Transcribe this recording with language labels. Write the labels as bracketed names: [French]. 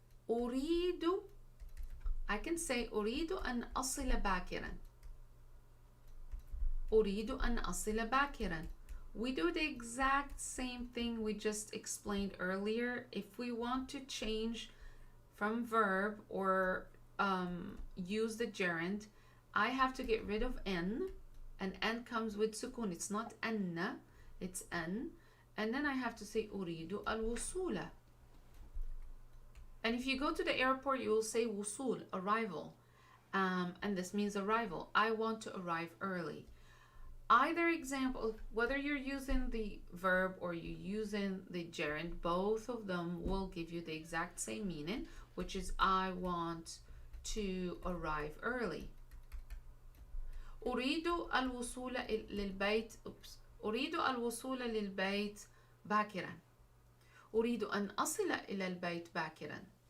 [Arabic] أريد, [English] I can say [Arabic] أريد أن أصل باكرا. أريد أن أصل باكرا. [English] We do the exact same thing we just explained earlier. If we want to change from verb or use the gerund, I have to get rid of n, and n comes with sukun. It's not anna, it's n. And then I have to say [Arabic] أريد الوصول. [English] And if you go to the airport, you will say wusul, arrival. And this means arrival. I want to arrive early. Either example, whether you're using the verb or you're using the gerund, both of them will give you the exact same meaning, which is I want to arrive early. [Arabic] أريد الوصول للبيت أريد الوصول للبيت باكرا. أريد أن أصل إلى البيت باكرا.